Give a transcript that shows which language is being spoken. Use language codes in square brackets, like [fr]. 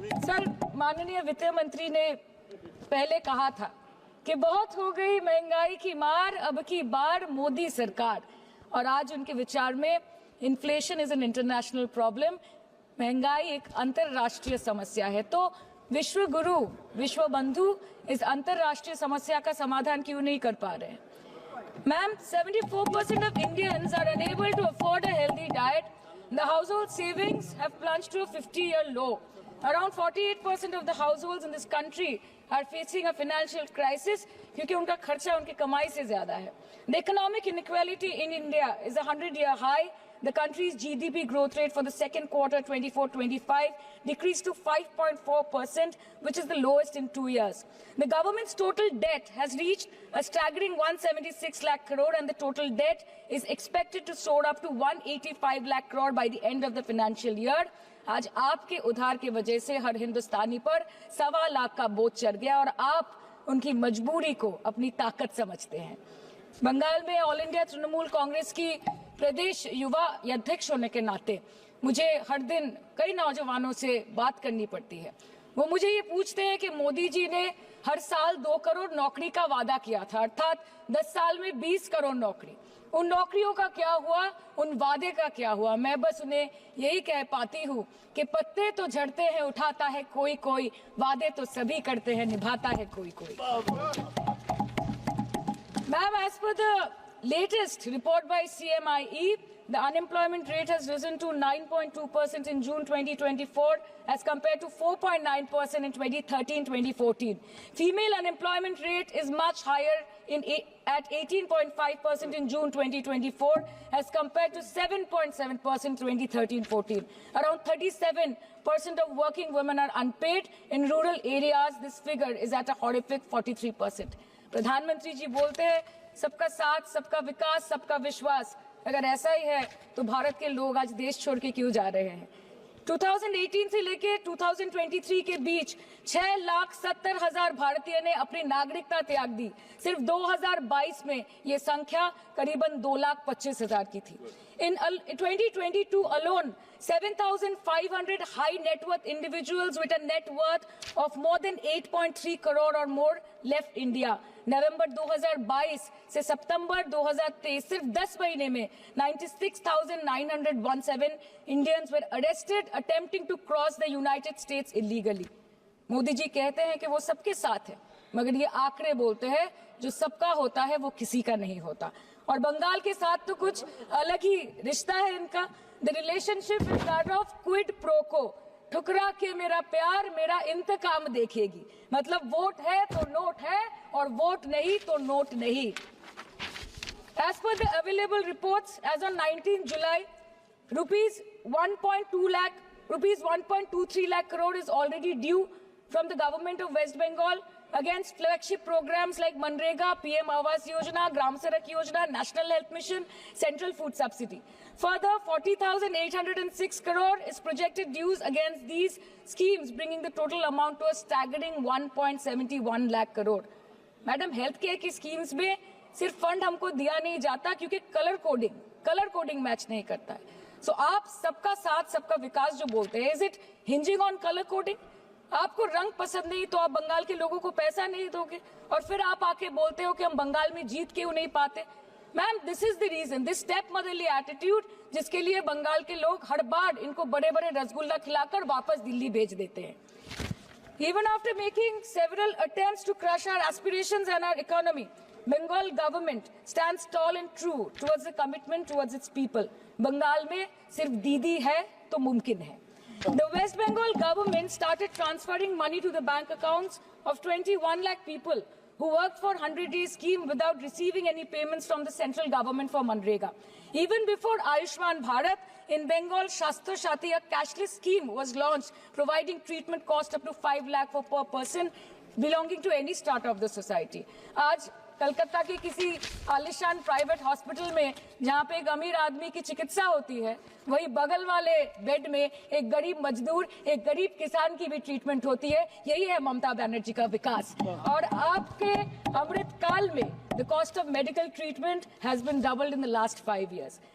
[hi] Sir, माननीय वित्त मंत्री ने पहले कहा था कि बहुत हो गई महंगाई की मार, अब की बार मोदी सरकार। और आज उनके विचार में [en] inflation is an international problem, [hi] महंगाई एक अंतरराष्ट्रीय समस्या है। तो विश्व गुरु, विश्व बंधु इस अंतरराष्ट्रीय समस्या का समाधान क्यों नहीं कर पा रहे हैं? [en] Ma'am, 74% of Indians are unable to afford a healthy diet. The household savings have plunged to a 50-year low. Around 48% of the households in this country are facing a financial crisis [hi] क्योंकि उनका खर्चा उनकी कमाई से ज्यादा है। [en] The economic inequality in India is a 100-year high. The country's GDP growth rate for the second quarter 24-25 decreased to 5.4%, which is the lowest in 2 years. The government's total debt has reached a staggering 176 lakh crore and the total debt is expected to soar up to 185 lakh crore by the end of the financial year. [hi] आज आपके उधार की वजह से हर हिंदुस्तानी पर 1.25 लाख का बोझ चढ़ गया और आप उनकी मजबूरी को अपनी ताकत समझते हैं। बंगाल में ऑल इंडिया तृणमूल कांग्रेस की प्रदेश युवा अध्यक्ष होने के नाते मुझे हर दिन कई नौजवानों से बात करनी पड़ती है। वो मुझे ये पूछते हैं कि मोदी जी ने हर साल 2 करोड़ नौकरी का वादा किया था, अर्थात 10 साल में 20 करोड़ नौकरी। उन नौकरियों का क्या हुआ, उन वादे का क्या हुआ? मैं बस उन्हें यही कह पाती हूँ कि पत्ते तो झड़ते हैं, उठाता है कोई कोई, वादे तो सभी करते हैं, निभाता है कोई कोई। [en] Ma'am, as per the latest report by CMIE, the unemployment rate has risen to 9.2% in June 2024 as compared to 4.9% in 2013-2014. Female unemployment rate is much higher at 18.5% in June 2024 as compared to 7.7% 2013-14. Around 37% of working women are unpaid. In rural areas, this figure is at a horrific 43%. [hi] प्रधानमंत्री जी बोलते हैं सबका साथ, सबका विकास, सबका विश्वास। अगर ऐसा ही है तो भारत के लोग आज देश छोड़ के क्यों जा रहे हैं? 2018 से लेके 2023 के बीच 6,70,000 भारतीय ने अपनी नागरिकता त्याग दी। सिर्फ 2022 में ये संख्या करीबन 2,25,000 की थी। [en] In 2022 alone, 7,500 high net worth individuals with a net worth of more than 8.3 crore or more left India. [hi] नवंबर 2022 से सितंबर 2023 सिर्फ 10 महीने में [en] 96,917 Indians were arrested attempting to cross the United States illegally. [hi] Modi ji कहते हैं कि वो सबके साथ है, मगर ये आंकड़े बोलते हैं जो सबका होता है वो किसी का नहीं होता। और बंगाल के साथ तो कुछ अलग ही रिश्ता है इनका। [en] the relationship is that of quid pro quo, [hi] ठुकरा के मेरा प्यार मेरा इंतकाम देखेगी। मतलब वोट है तो नोट है और वोट नहीं तो नोट नहीं। [en] As per the available reports, as on 19 July, rupees 1.23 lakh crore is already due from the government of West Bengal against flagship programs like Manrega, PM Awas Yojana, Gram Sadak Yojana, National Health Mission, Central Food Subsidy. Further, 40,806 crore is projected dues against these schemes, bringing the total amount to a staggering 1.71 lakh crore. [hi] Madam, health care की schemes में सिर्फ fund हमको दिया नहीं जाता क्योंकि colour coding match नहीं करता है. सो आप सबका साथ सबका विकास जो बोलते हैं, [en] Is it hinging on colour coding? [hi] आपको रंग पसंद नहीं तो आप बंगाल के लोगों को पैसा नहीं दोगे और फिर आप आके बोलते हो कि हम बंगाल में जीत क्यों नहीं पाते. Ma'am, [en] this is the reason, this stepmotherly attitude, [hi] जिसके लिए बंगाल के लोग हर बार इनको बड़े बड़े रसगुल्ला खिलाकर वापस दिल्ली भेज देते हैं. [en] Even after making several attempts to crush our aspirations and our economy, Bengal government stands tall and true towards the commitment towards its people. [hi] Bengal में सिर्फ दीदी है तो मुमकिन है. [en] The West Bengal government started transferring money to the bank accounts of 21 lakh people who worked for 100-day scheme without receiving any payments from the central government for Manrega. Even before Ayushman Bharat, in Bengal, Shastra Shati, a cashless scheme was launched, providing treatment cost up to 5 lakh for per person belonging to any strata of the society. [hi] आज कलकत्ता के किसी आलिशान private hospital में जहाँ पे एक अमीर आदमी की चिकित्सा होती है, वही बगल वाले बेड में एक गरीब मजदूर, एक गरीब किसान की भी ट्रीटमेंट होती है. यही है ममता बनर्जी का विकास. और आपके अमृत काल में [en] The cost of medical treatment has been doubled in the last 5 years.